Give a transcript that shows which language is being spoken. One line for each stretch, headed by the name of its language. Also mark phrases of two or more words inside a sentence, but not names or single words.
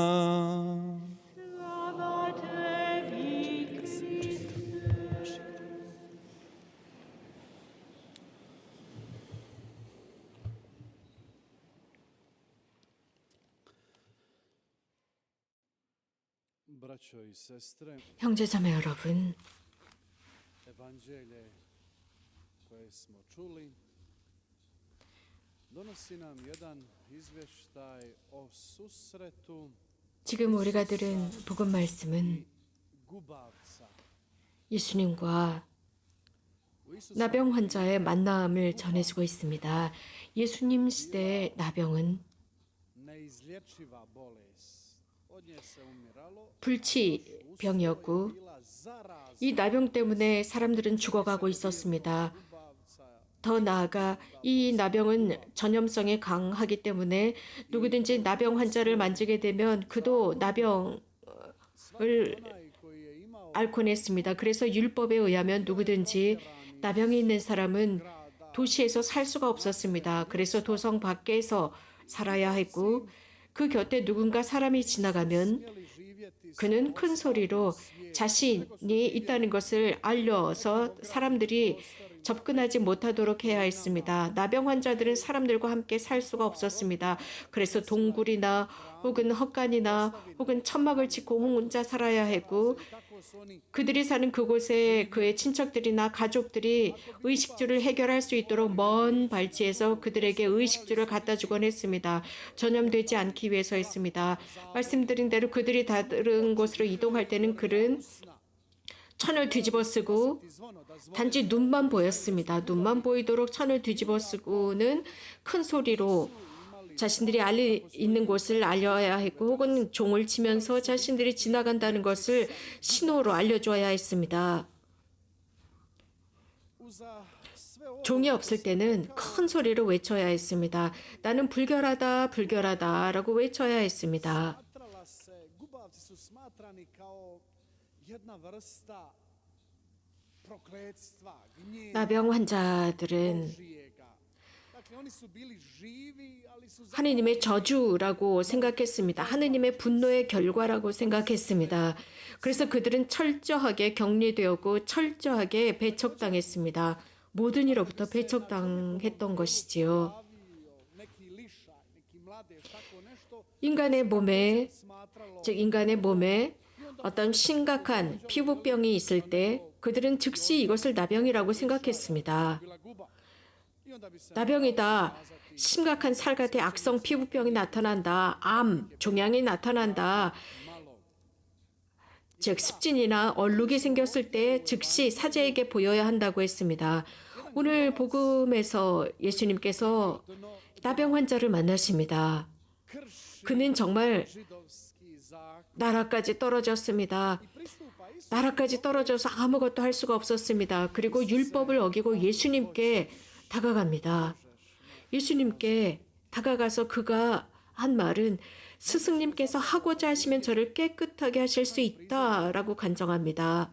Croatian: Slava tebi, Kriste. Braćo i sestre,
Korean: 형제자매 여러분,
Croatian: evanđelje koje smo čuli donosi nam jedan izvještaj o susretu
Korean: 지금 우리가 들은 복음 말씀은
Croatian: gubavca.
Korean: 예수님과
Croatian: U Isusa
Korean: 나병 환자의 만남을 전해주고 있습니다. 예수님 시대의 나병은
Croatian: neizlječiva bolest. Od nje se umiralo,
Korean: 불치병이었고
Croatian: bila zarazna.
Korean: 이 나병 때문에 사람들은 죽어가고 있었습니다.
Croatian: Gubavca
Korean: 더 나아가 이 나병은 전염성이 강하기 때문에 누구든지 나병 환자를 만지게 되면 그도 나병을
Croatian: onaj koji je imao
Korean: 앓곤 했습니다. 그래서 율법에 의하면 누구든지 나병이 있는 사람은 도시에서 살 수가 없었습니다. 그래서 도성 밖에서 살아야 했고 그 곁에 누군가 사람이 지나가면
Croatian: živjeti
Korean: 그는 큰 소리로 자신이 있다는 것을 알려서 사람들이 접근하지 못하도록 해야 했습니다. 나병 환자들은 사람들과 함께 살 수가 없었습니다. 그래서 동굴이나 혹은 헛간이나 혹은 천막을 짓고 혼자 살아야 했고
Croatian: tako su oni
Korean: 그들이 사는 그곳에 그의 친척들이나 가족들이 의식주를 해결할 수 있도록 먼 발치에서 그들에게 의식주를 갖다 주곤 했습니다. 전염되지 않기 위해서였습니다. 말씀드린 대로 그들이 다른 곳으로 이동할 때는 그는 천을 뒤집어 쓰고 zvono da zvoni. 단지 눈만 보였습니다. 눈만 보이도록 천을 뒤집어 쓰고는 큰 소리로 자신들이 있는 곳을 알려야 했고 혹은 종을 치면서 자신들이 지나간다는 것을 신호로 알려줘야 했습니다.
Croatian: Uza sve ovo
Korean: 종이 없을 때는 큰 소리로 외쳐야 했습니다. 나는 불결하다, 불결하다라고 외쳐야 했습니다.
Croatian: smatrala se, gubavci su smatrani kao jedna vrsta prokletstva, gnjeva
Korean: 나병 환자들은
Croatian: Božijega. Dakle, oni su bili živi, ali su
Korean: 하느님의 저주라고 생각했습니다. 하느님의 분노의 결과라고 생각했습니다. 그래서 그들은 철저하게 격리되었고 철저하게 배척당했습니다. 모든 이로부터 배척당했던 것이지요.
Croatian: zavio neki lišaj, neki mladež, tako nešto
Korean: 인간의 몸에,
Croatian: smatralo
Korean: 즉 인간의 몸에 어떤 심각한 피부병이 있을 때 그들은 즉시 이것을 나병이라고 생각했습니다.
Croatian: bila guba. I onda bi se
Korean: 나병이다. 심각한 살갗의 악성 피부병이 나타난다. 암, 종양이 나타난다.
Croatian: malo
Korean: 즉 습진이나 얼룩이 생겼을 때 즉시 사제에게 보여야 한다고 했습니다. 오늘 복음에서 예수님께서 나병 환자를 만나십니다.
Croatian: krši
Korean: 그는 정말
Croatian: židovski zakon.
Korean: 나라까지 떨어졌습니다.
Croatian: Pristupa Isus
Korean: 나라까지 떨어져서 아무것도 할 수가 없었습니다. 그리고 율법을 어기고 예수님께 다가갑니다. 예수님께 다가가서 그가 한 말은 스승님께서 하고자 하시면 저를 깨끗하게 하실 수 있다라고 간청합니다.